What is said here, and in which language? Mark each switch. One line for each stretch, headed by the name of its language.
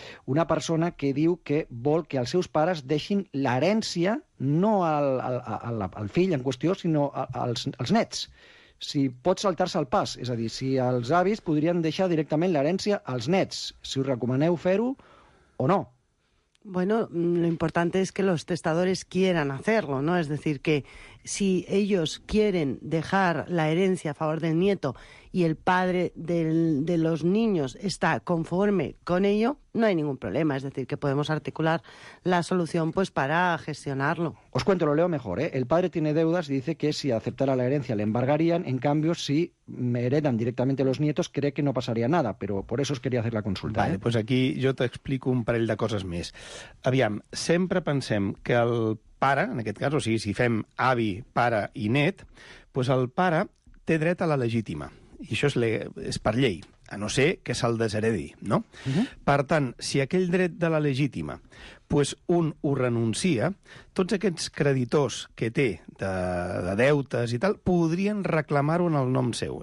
Catalan: Una persona que diu que vol que els seus pares deixin l'herència no al fill en qüestió, sinó als nets. Si pot saltar-se el pas, és a dir, si els avis podrien deixar directament l'herència als nets, si us recomaneu fer-ho o no.
Spanish: Bueno, lo importante es que los testadores quieran hacerlo, ¿no? Es decir, que si ellos quieren dejar la herencia a favor del nieto y el padre de los niños está conforme con ello, no hay ningún problema. Es decir, que podemos articular la solución pues para gestionarlo. Os cuento, lo leo mejor, ¿eh? El padre tiene deudas y dice que si aceptara la herencia le embargarían. En cambio, si me heredan directamente los nietos, cree que no pasaría nada. Pero por eso os quería hacer la consulta. Vale, pues aquí
Catalan: jo t'explico un parell de coses més. Aviam, sempre pensem que el pare, en aquest cas, o sigui, si fem avi, pare i net, doncs el pare té dret a la legítima. I això és per llei. a no ser que se'l desheredi, no? Per tant, si aquell dret de la legítima un ho renuncia, tots aquests creditors que té de deutes i tal podrien reclamar-ho en el nom seu.